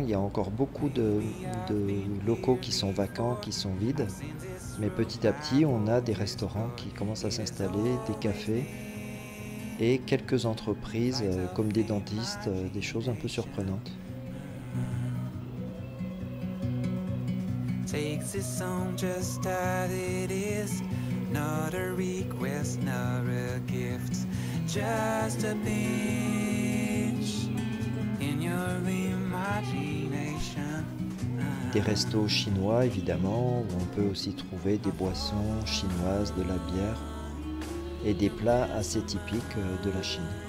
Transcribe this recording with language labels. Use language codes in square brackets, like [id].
[fr] Il y a encore beaucoup de locaux qui sont vacants, qui sont vides. Mais petit à petit, on a des restaurants qui commencent à s'installer, des cafés et quelques entreprises comme des dentistes, des choses un peu surprenantes. [en] Takes this song just as it is, not a request, not a gift, just a pinch in your imagination. [fr] Des restos chinois évidemment, où on peut aussi trouver des boissons chinoises, de la bière et des plats assez typiques de la Chine.